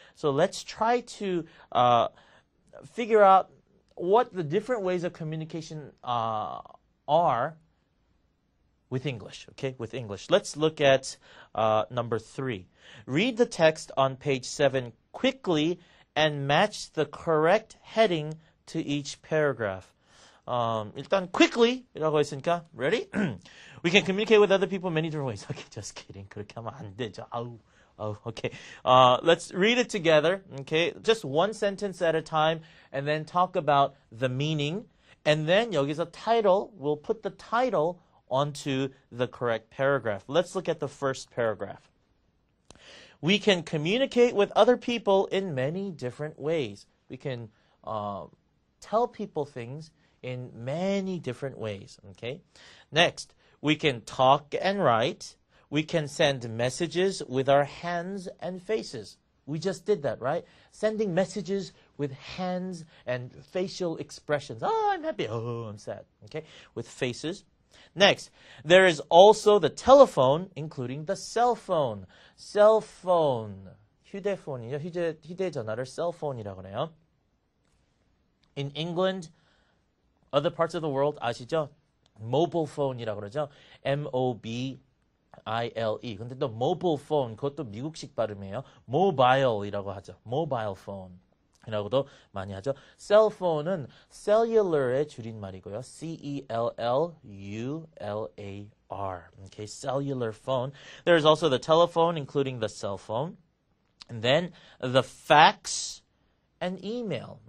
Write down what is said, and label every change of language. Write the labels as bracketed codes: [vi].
[en] So let's try to figure out what the different ways of communication are with English, okay? With English. Let's look at number 3. Read the text on page 7 quickly and match the correct heading to each paragraph. [ko] 일단 quickly라고 했으니까 ready? [en] We can communicate with other people many different ways. Okay, just kidding. [ko] 그렇게 하면 안 되죠. [en] Okay. Let's read it together. Okay, just one sentence at a time, and then talk about the meaning. And then 여기서 title, we'll put the title onto the correct paragraph. Let's look at the first paragraph. We can communicate with other people in many different ways. We can tell people things in many different ways. Okay. Next, we can talk and write. We can send messages with our hands and faces. We just did that, right? Sending messages with hands and facial expressions. Oh, I'm happy. Oh, I'm sad. Okay. With faces. Next, there is also the telephone, including the cell phone. Cell phone. 휴대폰이요. [ko] 휴대전화를 cell phone이라고 해요. [en] In England, other parts of the world 아시죠? [ko] mobile phone이라고 그러죠. [en] MOBILE. [ko] 근데 또 mobile phone, 그것도 미국식 발음이에요. mobile이라고 하죠. mobile phone. 이라고도 많이 하죠. cell phone은 cellular의 줄임말이고요. CELLULAR. [en] Okay, cellular phone. There's also the telephone, including the cell phone. And then the fax and email.